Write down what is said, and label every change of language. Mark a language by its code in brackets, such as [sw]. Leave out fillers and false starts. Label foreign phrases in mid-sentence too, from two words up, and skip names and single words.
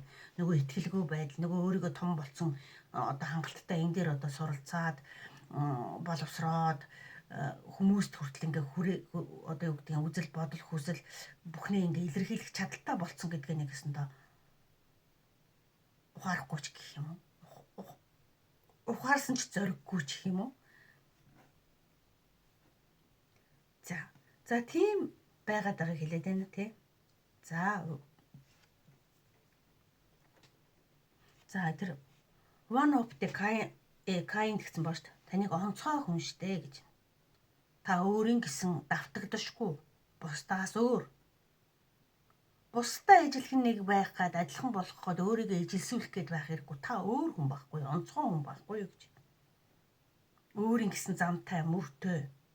[mn] Нөгөө итгэлгүй байдал, нөгөө өөрийгөө том болцсон одоо хангалттай энэ дээр одоо суралцаад боловсроод хүмүүст хүртэл ингээ одоо юу гэдэг нь үзэл бодол хүсэл бүхнээ ингээ илэрхийлэх чадaltaй болцсон гэдгээ нэгсэн доо ухаарахгүй ч гэх юм уу. Ухаарсан ч зориггүй ч гэх юм уу. За тийм байгаад байгааг хэлээд байна тий. За тэр [en] one of the kind [mn] гэсэн боо шүү дээ. Таныг онцгой хүн штэ гэж. Та өөрийн гэсэн давтагдашгүй, бусдаас өөр. Бусдаа ижилхэн нэг байх гад адилхан болох гээд өөрийгөө ижилсүүлэх гээд байх хэрэггүй. Та өөр хүн байхгүй, онцгой хүн байхгүй гэж. Өөрийн гэсэн замтай, мөртэй.